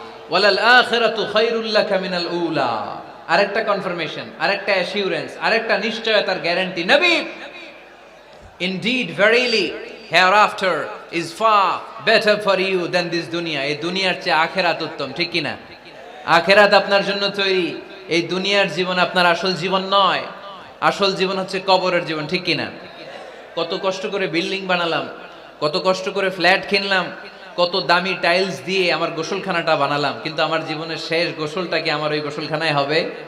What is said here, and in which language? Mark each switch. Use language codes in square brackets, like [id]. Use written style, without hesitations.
[ar] ওয়ালাল আখিরাতু খায়রুল লাকা মিনাল উলা। [bn] আরেকটা কনফার্মেশন, আরেকটা অ্যাসিউরেন্স, আরেকটা নিশ্চয়তার গ্যারান্টি, নবী [en] indeed verily hereafter is far better for you than this dunya. [bn] এই দুনিয়ার চেয়ে আখিরাত উত্তম, ঠিক কি না? আখিরাত আপনার জন্য তৈরি, এই দুনিয়ার জীবন আপনার আসল জীবন নয়। আসল জীবন হচ্ছে কবরের জীবন, ঠিক কি না? কত কষ্ট করে বিল্ডিং বানালাম, কত কষ্ট করে ফ্ল্যাট কিনলাম, কত দামি টাইলস দিয়ে আমার গোসলখানাটা বানালাম, কিন্তু আমার জীবনের শেষ গোসলটা কি আমার ওই গোসলখানায় হবে?